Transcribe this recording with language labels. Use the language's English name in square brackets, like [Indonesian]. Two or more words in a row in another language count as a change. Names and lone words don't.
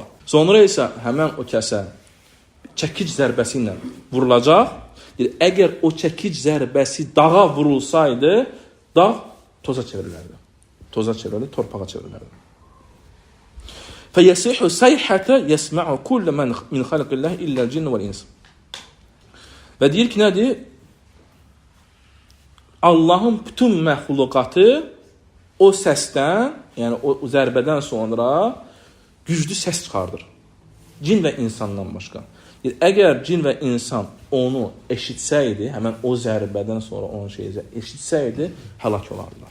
[Azerbaijani] Sonra isə həmin o kəsə çəkic zərbəsi ilə vurulacaq. Əgər o çəkic zərbəsi dağa vurulsaydı, dağ toza çevrilərdi. Toza çevrilərdi, torpağa çevrilərdi. [Arabic] فَيَصِيحُ صَيْحَةً يَسْمَعُ كُلُّ مَنْ مِنْ خَلْقِ اللَّهِ إِلَّا الْجِنَّ وَالْإِنْسَ. [Azerbaijani] Və deyir ki, nədir? Allahın bütün məxluqatı o səsdən, yəni o zərbədən sonra güclü səs çıxardır. Cin və insandan başqa. Əgər cin və insan onu eşitsəydi, həmən o zərbədən sonra onun şeyi eşitsəydi, həlak olardılar.